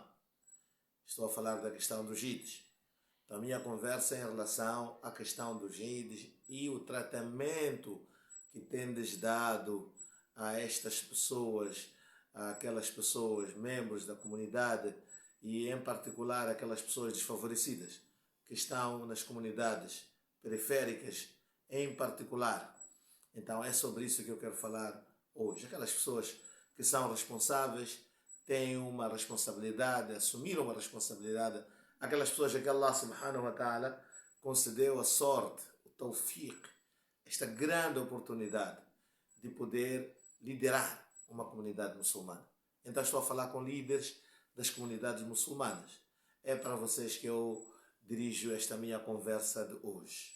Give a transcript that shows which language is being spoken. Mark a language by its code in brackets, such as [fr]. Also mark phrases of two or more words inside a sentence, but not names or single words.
[pt] Estou a falar da questão dos Ides. Então, a minha conversa é em relação à questão dos Ides e o tratamento que tendes dado a estas pessoas, a aquelas pessoas, membros da comunidade e, em particular, aquelas pessoas desfavorecidas que estão nas comunidades periféricas em particular. Então é sobre isso que eu quero falar hoje. Aquelas pessoas que são responsáveis, têm uma responsabilidade, assumiram uma responsabilidade. Aquelas pessoas que [ar] الله سبحانه وتعالى [pt] concedeu a sorte, o tawfiq, esta grande oportunidade de poder liderar uma comunidade muçulmana. Então estou a falar com líderes das comunidades muçulmanas. É para vocês que eu dirijo esta minha conversa de hoje.